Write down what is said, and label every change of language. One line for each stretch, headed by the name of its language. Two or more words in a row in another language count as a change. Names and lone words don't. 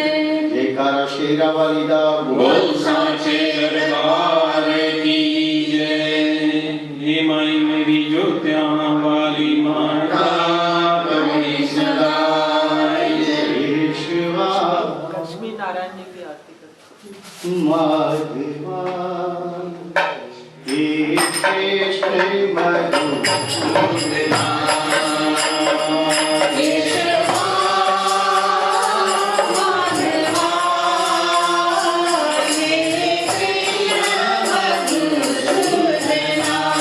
Punjabi: ਜੈਕਾਰਾ ਸ਼ੇਰਾਂ ਵਾਲੀ ਦਾ
Hindi: बोल साचे दरबार की जय। हे माई मेरी ज्योत्या वाली माता कभी सदाई जय। शिवा लक्ष्मी नारायण जी की आरती करते माधवा हे श्रेष्ठ मधुसूदना केशवा माधवा हे कृष्ण मधुसूदना,